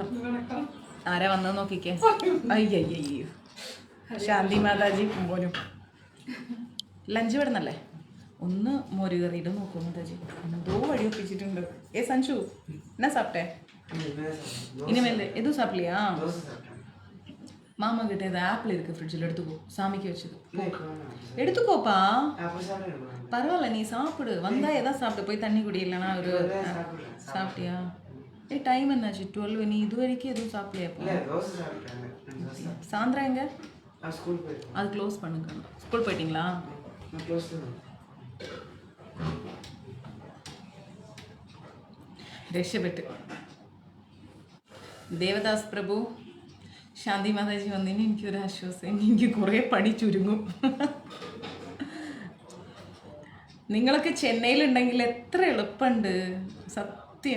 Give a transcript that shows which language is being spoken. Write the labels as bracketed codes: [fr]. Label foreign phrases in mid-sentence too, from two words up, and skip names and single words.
[ml] ആരാ വന്നത് നോക്കിക്കേ. അയ്യോ, ശാന്തി മാതാജി പോലും. ലഞ്ച് വിടുന്നല്ലേ? ഒന്ന് മോരുകറിയിട്ട് നോക്കൂ മാതാജി, എന്തോ വഴി ഒപ്പിച്ചിട്ടുണ്ട്. [ta] ஏ சஞ்சு, என்ன சாப்பிட்டே? இனிமேல் எதும் சாப்பிடலையா? மாமா கிட்ட ஏதாவது ஆப்பிள் இருக்கு ஃப்ரிட்ஜில், எடுத்துக்கோ. சாமிக்கு வச்சது எடுத்துக்கோப்பா, பரவாயில்ல, நீ சாப்பிடு. வந்தா எதாவது சாப்பிட்டு போய் தண்ணி குடி. இல்லைனா ஒரு சாப்பிட்டியா? ஏ டைம் என்னாச்சு? 12. நீ இது வரைக்கும் எதுவும் சாப்பிடலையாப்பா? சாயந்தரம் எங்க? அது க்ளோஸ் பண்ணுங்க. ஸ்கூல் போயிட்டீங்களா? [ml] രക്ഷപ്പെട്ട്. ദേവദാസ് പ്രഭു, ശാന്തി മാതാജി വന്നതിന് എനിക്കൊരു ആശ്വാസം. എനിക്ക് കുറേ പണി ചുരുങ്ങും. നിങ്ങളൊക്കെ ചെന്നൈയിലുണ്ടെങ്കിൽ എത്ര എളുപ്പമുണ്ട് സത്യം.